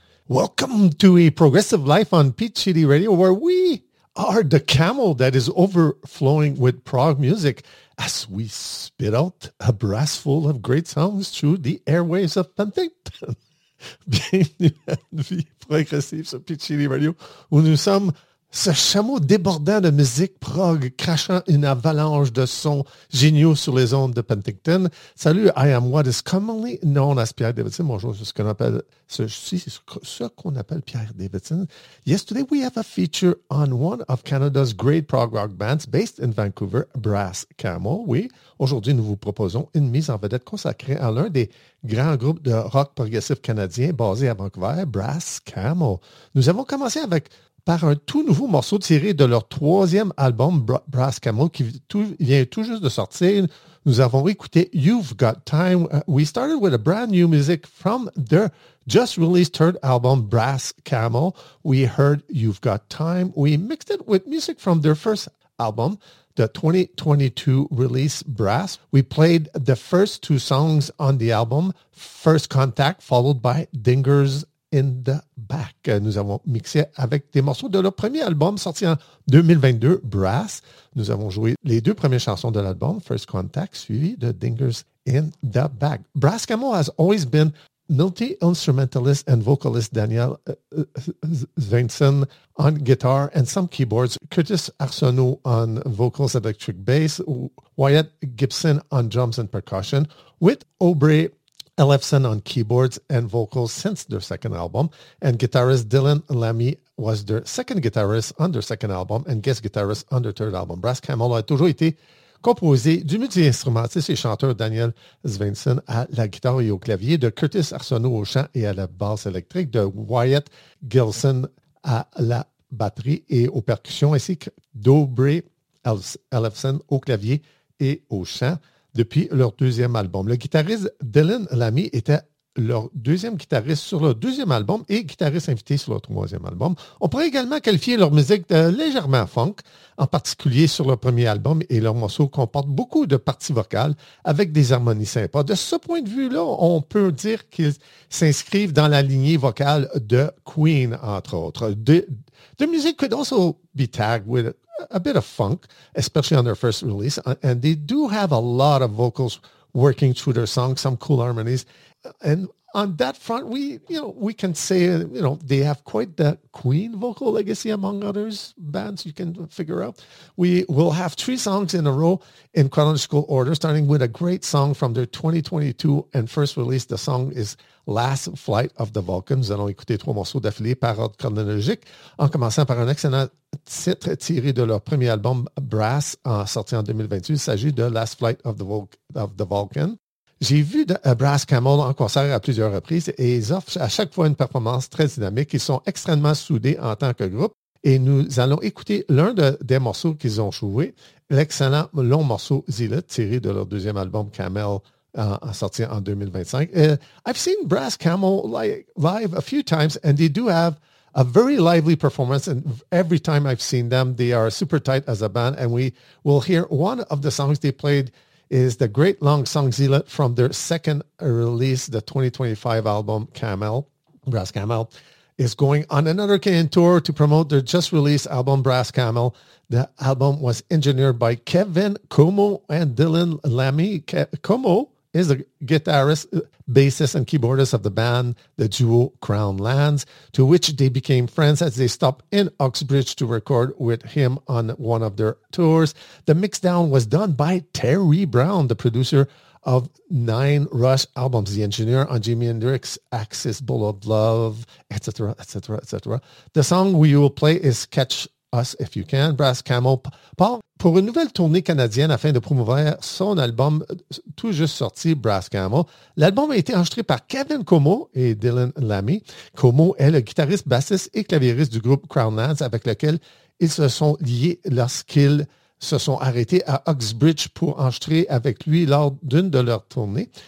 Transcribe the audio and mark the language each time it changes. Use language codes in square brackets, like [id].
[en] Welcome to A Progressive Life on Pete Shitty Radio, where we are the camel that is overflowing with prog music as we spit out a brass full of great sounds through the airwaves of Penticton. [fr] Bienvenue à Vie Progressive sur Pete Shitty Radio, où nous sommes ce chameau débordant de musique prog, crachant une avalanche de sons géniaux sur les ondes de Penticton. [en] Salut, I am what is commonly known as Pierre Davidson. [fr] Bonjour, c'est ce qu'on appelle, ce qu'on appelle Pierre Davidson. [en] Yesterday, we have a feature on one of Canada's great prog rock bands based in Vancouver, Brass Camel. [fr] Oui, aujourd'hui, nous vous proposons une mise en vedette consacrée à l'un des grands groupes de rock progressif canadien basé à Vancouver, Brass Camel. Nous avons commencé avec par un tout nouveau morceau tiré de leur troisième album, Brass Camel, qui vient tout juste de sortir. Nous avons écouté You've Got Time. [en] We started with a brand new music from their just released third album, Brass Camel. We heard You've Got Time. We mixed it with music from their first album, the 2022 release, Brass. We played the first two songs on the album, First Contact, followed by Dingers in the Back. [fr] Nous avons mixé avec des morceaux de leur premier album sorti en 2022, Brass. Nous avons joué les deux premières chansons de l'album, First Contact, suivi de Dingers in the Back. [en] Brass Camel has always been multi-instrumentalist and vocalist Daniel Svensson on guitar and some keyboards, Curtis Arsenault on vocals, electric bass, Wyatt Gibson on drums and percussion, with Aubrey Ellefson on keyboards and vocals since their second album, and guitarist Dylan Lamy was their second guitarist on their second album and guest guitarist on their third album. [fr] Brass Camel a toujours été composé du multi-instrumentiste et chanteur Daniel Svensson à la guitare et au clavier, de Curtis Arsenault au chant et à la basse électrique, de Wyatt Gilson à la batterie et aux percussions, ainsi que d'Aubrey Ellefson au clavier et au chant. Depuis leur deuxième album, le guitariste Dylan Lamy était leur deuxième guitariste sur leur deuxième album et guitariste invité sur leur troisième album. On pourrait également qualifier leur musique de légèrement funk, en particulier sur leur premier album, et leurs morceaux comportent beaucoup de parties vocales avec des harmonies sympas. De ce point de vue-là, on peut dire qu'ils s'inscrivent dans la lignée vocale de Queen, entre autres. [en] The music could also be tagged with a bit of funk, especially on their first release, and they do have a lot of vocals working through their songs, some cool harmonies. And on that front, we can say, they have quite the Queen vocal legacy, among others bands you can figure out. We will have three songs in a row in chronological order, starting with a great song from their 2022 and first release. The song is Last Flight of the Vulcan. [fr] Nous allons écouter trois morceaux d'affilée par ordre chronologique, en commençant par un excellent titre tiré de leur premier album, Brass, sorti en 2028. Il s'agit de Last Flight of the Vulcan. J'ai vu Brass Camel en concert à plusieurs reprises et ils offrent à chaque fois une performance très dynamique. Ils sont extrêmement soudés en tant que groupe et nous allons écouter l'un des morceaux qu'ils ont joué, l'excellent long morceau Zealot, tiré de leur deuxième album Camel, sorti en 2025. [en] I've seen Brass Camel live a few times and they do have a very lively performance, and every time I've seen them, they are super tight as a band, and we will hear one of the songs they played is the great long song Zealot from their second release, the 2025 album Camel. Brass Camel is going on another Canadian tour to promote their just released album Brass Camel. The album was engineered by Kevin Como and Dylan Lamy. Como is the guitarist, bassist, and keyboardist of the band, the duo Crown Lands, to which they became friends as they stopped in Uxbridge to record with him on one of their tours. The mixdown was done by Terry Brown, the producer of nine Rush albums, the engineer on Jimi Hendrix's Axis, Bull of Love, etc., etc., etc. The song we will play is Catch Us If You Can. [fr] Brass Camel part pour une nouvelle tournée canadienne afin de promouvoir son album tout juste sorti, Brass Camel. L'album a été enregistré par Kevin Como et Dylan Lamy. Como est le guitariste, bassiste et claviériste du groupe Crown Lands, avec lequel ils se sont liés lorsqu'ils se sont arrêtés à Uxbridge pour enregistrer avec lui lors d'une de leurs tournées.